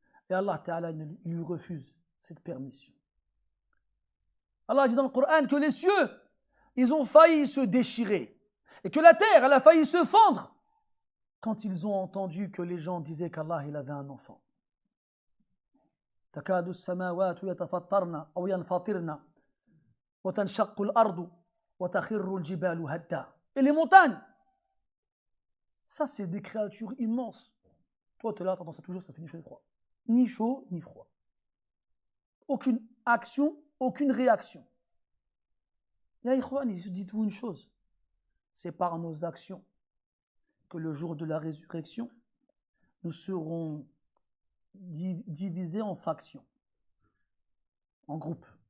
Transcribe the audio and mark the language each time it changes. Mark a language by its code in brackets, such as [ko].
[fr] Et Allah ta'ala, il lui refuse cette permission. Allah dit dans le Coran que les cieux, ils ont failli se déchirer et que la terre, elle a failli se fendre quand ils ont entendu que les gens disaient qu'Allah, il avait un enfant. [ar] تكاد السماوات يتفطرن أو ينفطرن وتنشق الأرض وتخر الجبال هدا. [fr] Et les montagnes, ça c'est des créatures immenses. Toi tu es là, t'entends ça toujours, ça fait ni chaud ni froid. Ni chaud ni froid. Aucune action, aucune réaction. [ar] Ya ikhwani, [fr] dites-vous une chose, c'est par nos actions que le jour de la résurrection, nous serons divisés en factions, en groupes.